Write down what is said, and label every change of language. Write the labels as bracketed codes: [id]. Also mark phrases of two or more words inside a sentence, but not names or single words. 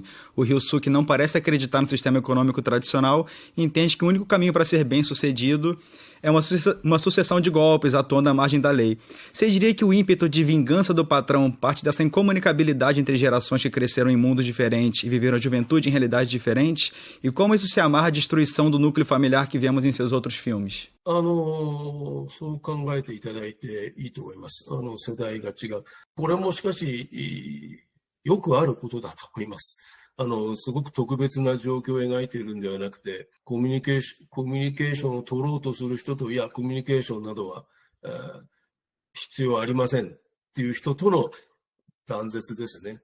[pt] O Ryusuke não parece acreditar no sistema econômico tradicional e entende que o único caminho para ser bem-sucedido é uma sucessão de golpes atuando à margem da lei. Você diria que o ímpeto de vingança do patrão parte dessa incomunicabilidade entre gerações que cresceram em mundos diferentes e viveram a juventude em realidades diferentes? E como isso se amarra à destruição do núcleo familiar que vemos em seus outros filmes? [ja] そう考えていただいていいと思います。世代が違う。これもしかし、よくあることだと思います。すごく特別な状況を描いているんではなくて、コミュニケーションを取ろうとする人と、いや、コミュニケーションなどは、必要ありませんっていう人との断絶ですね。